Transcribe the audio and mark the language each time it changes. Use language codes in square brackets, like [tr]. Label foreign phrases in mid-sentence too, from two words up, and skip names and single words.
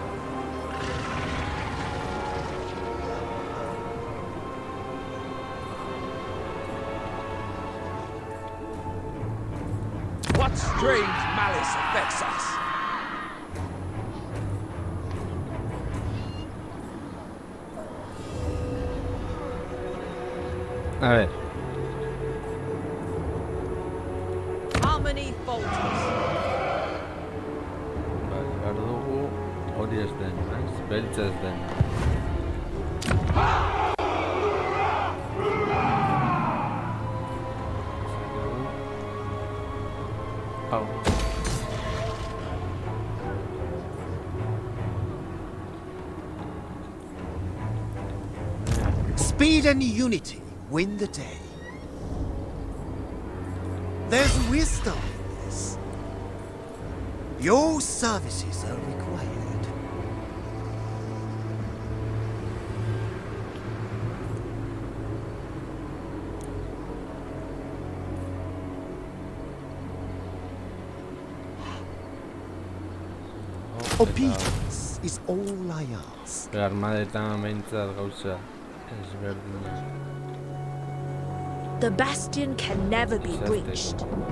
[en] What strange malice affects us? [es] A ver, [en] Harmony falters. [eu] bai, behar dugu hori ez den, ez? Beltza ez den. Hau. [en] Speed and unity win the day. There's wisdom in this. Your services are required. Obedience is all I ask. [eu] Armadetan behintzat gauza ezberdina. [en] The bastion can never be Exactly. breached.